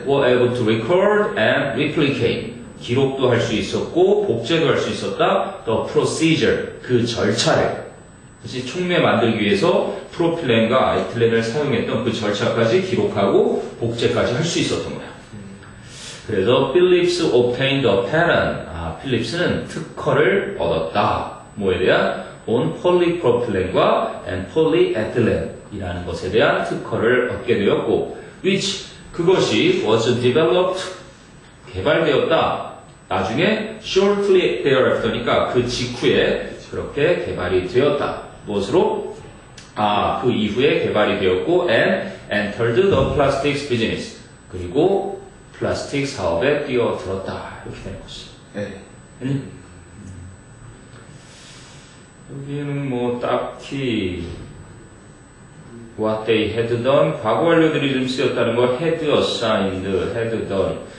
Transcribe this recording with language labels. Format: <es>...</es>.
<en>were able to record and replicate,</en> <ko>기록도 할 수 있었고 복제도 할 수 있었다.</ko> <en>the procedure,</en> <ko>그 절차를, 그치? 촉매 만들기 위해서 프로필렌과 에틸렌을 사용했던 그 절차까지 기록하고 복제까지 할 수 있었던 거야. 그래서</ko> <en>Phillips obtained a patent.</en> <ko>필립스는 특허를 얻었다. 뭐에 대한? on polypropylen과 and polyethylene이라는 것에 대한 특허를 얻게 되었고, which, 그것이</ko> <en>was developed,</en> <ko>개발되었다. 나중에</ko> <en>shortly thereafter</en> <ko>니까 그 직후에 그렇게 개발이 되었다. 무엇으로? 그 이후에 개발이 되었고</ko> <en>and entered the plastics business.</en> <ko>그리고 플라스틱 사업에 뛰어들었다. 이렇게 되는 것이. 네. 여기는 뭐 딱히</ko> <en>what they had done,</en> <ko>과거 완료들이 좀 쓰였다는 거</ko> <en>had assigned, had done.</en>